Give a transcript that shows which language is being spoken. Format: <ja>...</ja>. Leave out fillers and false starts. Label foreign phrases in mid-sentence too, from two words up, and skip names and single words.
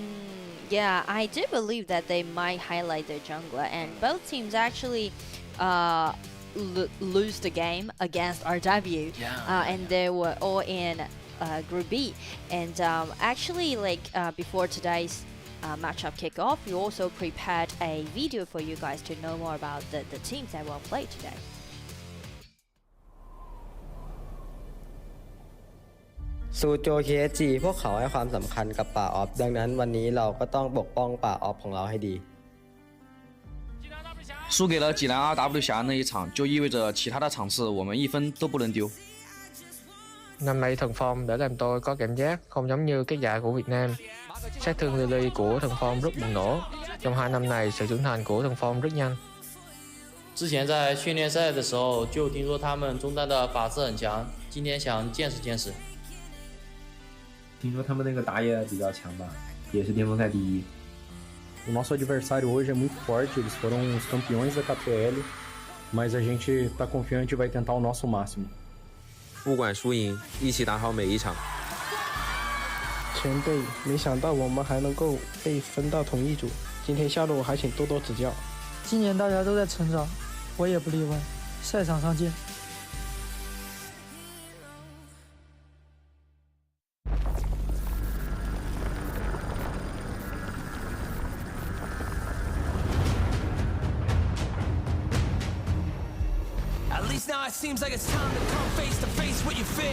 <en>Yeah, I do believe that they might highlight their jungler, and both teams actually lose the game against RW, and they were all in Group B. And actually, like before today's matchup kickoff, we also prepared a video for you guys to know more about the teams that will play today.</en> <th>ซูโจ KSG พวกเขาให้ความสำคัญกับป่าออฟดังนั้นวันนี้เราก็ต้องปกป้องป่าออฟของเราให้ดี</th> <zh>输给了济南 RW 峡那一场，就意味着其他的场次我们1分都不能丢。</zh> <vi>Năm nay thần phong đã làm tôi có cảm giác không giống như cái dạ của Việt Nam. Sát thương Lily của thần phong rất bùng nổ. Trong 2 năm này, sự trưởng thành của thần phong rất nhanh.</vi> <zh>之前在训练赛的时候就听说他们中单的法师很强，今天想见识见识。听说他们那个打野比较强吧，也是巅峰赛第1。</zh> <pt>O nosso adversário hoje é muito forte, eles foram os campeões da KPL, mas a gente está confiante e vai tentar o nosso máximo.</pt> <zh>不管输赢，一起打好每一场。前辈，没想到我们还能够被分到同一组，今天下路还请多多指教。今年大家都在成长，我也不例外。赛场上见。</zh> <en>Now it seems like it's time to come face to face with your fear.</en>